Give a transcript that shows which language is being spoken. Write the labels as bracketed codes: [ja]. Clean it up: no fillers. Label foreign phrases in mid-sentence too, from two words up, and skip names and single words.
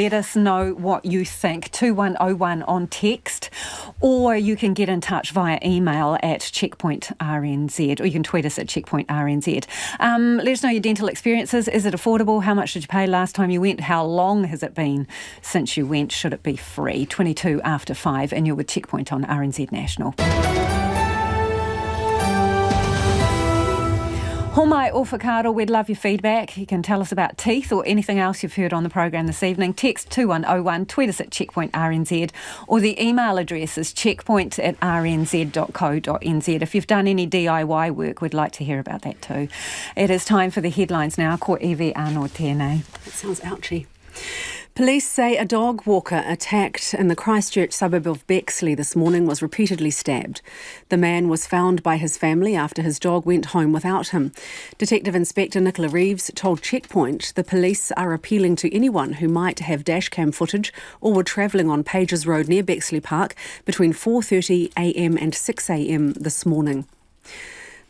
[en] Let us know what you think. 2101 on text, or you can get in touch via email at Checkpoint RNZ, or you can tweet us at Checkpoint RNZ. Let us know your dental experiences. Is it affordable? How much did you pay last time you went? How long has it been since you went? Should it be free? 22 after 5, and you're with Checkpoint on RNZ National. [mi] Homai o whakaaro, [en] we'd love your feedback. You can tell us about teeth or anything else you've heard on the programme this evening. Text 2101, tweet us at Checkpoint RNZ, or the email address is checkpoint@rnz.co.nz. If you've done any DIY work, we'd like to hear about that too. It is time for the headlines now. [mi] Ko Ewe anō tēnei. [en] That sounds ouchy. Police say a dog walker attacked in the Christchurch suburb of Bexley this morning was repeatedly stabbed. The man was found by his family after his dog went home without him. Detective Inspector Nicola Reeves told Checkpoint the police are appealing to anyone who might have dashcam footage or were travelling on Pages Road near Bexley Park between 4:30am and 6am this morning.